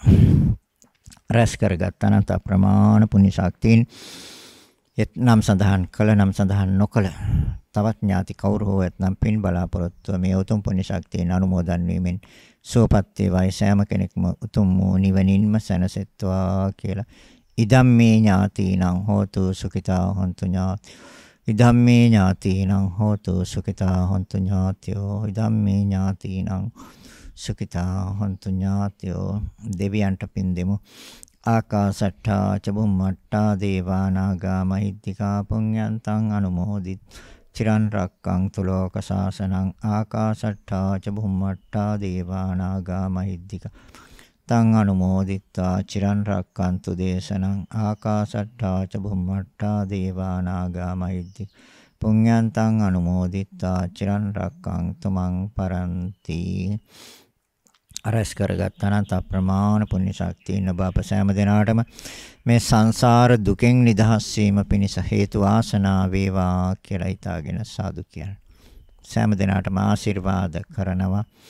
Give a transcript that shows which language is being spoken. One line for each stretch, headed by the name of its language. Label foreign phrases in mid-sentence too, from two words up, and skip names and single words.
Sinhala: රැස් කරගත් අනන්ත ප්‍රමාණ පුණ්‍ය ශක්තියින් නම් සඳහන් කළ නම් සඳහන් නොකළ තවත් ඥාති කවුරු හෝ ඇතනම් පින් බලාපොරොත්තු මේ උතුම් පුණ්‍ය ශක්තියෙන් අනුමෝදන් වීමෙන් සුවපත් වේවායි සෑම කෙනෙක්ම උතුම් වූ නිවනින්ම සැනසෙත්වා කියලා.
Pali: ඉදම්මේ ඥාතිනං හෝතු සුඛිතා හොන්තු ඥාති. ඉදම්මේ ඥාතිනං හෝතු සුඛිතා හොන්තු ඥාතියෝ. ඉදම්මේ ඥාතිනං සුඛිතා හොන්තු ඥාතියෝ.
Sinhala: දෙවියන්ට පින් දෙමු.
Pali: ආකාසට්ඨා ච බුම්මට්ඨා දේවා නාග මහිද්దికා පුඤ්ඤන්තං අනුමෝදිත චිරන් රක්ඛන්තු ලෝක සාසනං. ආකාසට්ඨා ච බුම්මට්ඨා දේවා නාග මහිද්దికා තං අනුමෝදිත්වා චිරන් රක්ඛන්තු දේශනං. ආකාසට්ඨා ච බුම්මට්ඨා දේවා නාග මහිද්దికා පුඤ්ඤන්තං අනුමෝදිත්වා චිරන් රක්ඛන්තු මං පරන්ති.
Sinhala: අරස් කරගත් අනන්ත ප්‍රමාණ පුණ්‍ය ශක්තියින් ඔබ අප සෑම දිනාටම මේ සංසාර දුකෙන් නිදහස් වීම පිණිස හේතු වාසනා වේවා කියලා හිතාගෙන සාදු කියන සෑම දිනාටම ආශිර්වාද කරනවා.